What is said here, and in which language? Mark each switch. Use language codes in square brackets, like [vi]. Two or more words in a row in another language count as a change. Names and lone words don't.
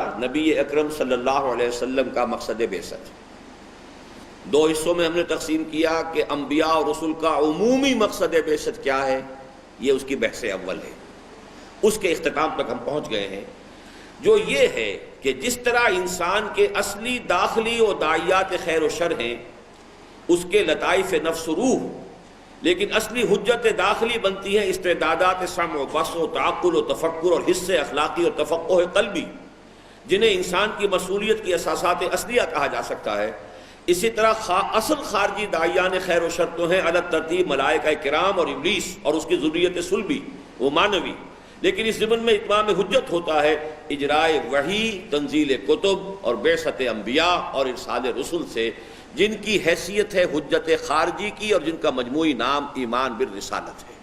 [ur] نبی اکرم صلی اللہ علیہ وسلم کا مقصد بعثت۔ دو حصوں میں ہم نے تقسیم کیا کہ انبیاء اور رسل کا عمومی مقصد بعثت کیا ہے، یہ اس کی بحث اول ہے، اس کے اختتام تک ہم پہنچ گئے ہیں۔ جو یہ ہے کہ جس طرح انسان کے اصلی داخلی و داعیات خیر و شر ہیں اس کے لطائف نفس و روح، لیکن اصلی حجت داخلی بنتی ہے استعدادات سمع و بصر و تعقل و تفکر اور حس اخلاقی اور تفقہ قلبی، جنہیں انسان کی مسئولیت کی اساسات اصلیہ کہا جا سکتا ہے۔ اسی طرح اصل خارجی داعیان خیر و شر تو ہیں علی ترتیب ملائکہ کرام اور ابلیس اور اس کی ذریت صلبی وہ مانوی، لیکن اس ضمن میں اتمام حجت ہوتا ہے اجرائے وحی، تنزیل کتب اور بعثت انبیاء اور ارسال رسل سے، جن کی حیثیت ہے حجت خارجی کی اور جن کا مجموعی نام ایمان بالرسالت ہے۔